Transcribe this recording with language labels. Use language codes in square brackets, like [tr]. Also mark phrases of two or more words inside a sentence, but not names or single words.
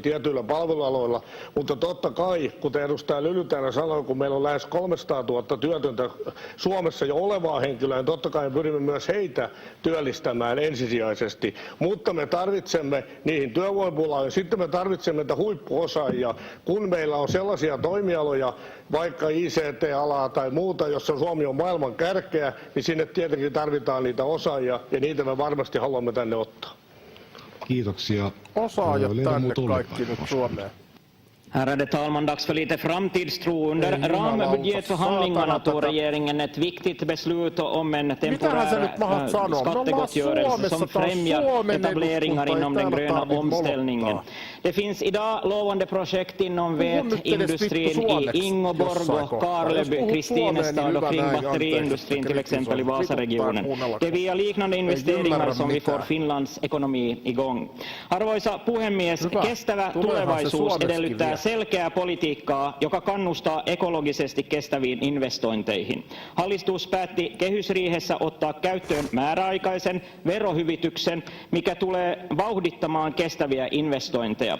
[fi] tietyillä palvelualoilla, mutta totta kai, kuten edustaja Lyly täällä sanoi, kun meillä on lähes 300 000 työtöntä Suomessa jo olevaa henkilöä, niin totta kai me pyrimme myös heitä työllistämään ensisijaisesti, mutta me tarvitsemme niihin työvoimapulaan ja sitten me tarvitsemme niitä huippuosaajia, kun meillä on sellaisia toimialoja, vaikka ICT-alaa tai muuta, jossa Suomi on maailman kärkeä, niin sinne tietenkin tarvitaan niitä osaajia ja niitä me varmasti haluamme tänne ottaa. Kiitoksia. Osaajat tänne kaikki nyt Suomeen. [sv] Ärade talman, dags för lite framtidstro. Under rambudgetförhandlingarna tog regeringen ett viktigt beslut om en temporär skattegottgörelse som främjar etableringar inom den gröna omställningen. Det finns idag lovande projekt inom vätindustrin i Ingeborg och Karleby, Kristinestad och kring batteriindustrin till exempel i Vasaregionen. Det är via liknande investeringar som vi får Finlands ekonomi igång. [fi] Arvoisa puhemies, kestävä tulevaisuus edellyttää selkeää politiikkaa, joka kannustaa ekologisesti kestäviin investointeihin. Hallitus päätti kehysriihessä ottaa käyttöön määräaikaisen verohyvityksen, mikä tulee vauhdittamaan kestäviä investointeja.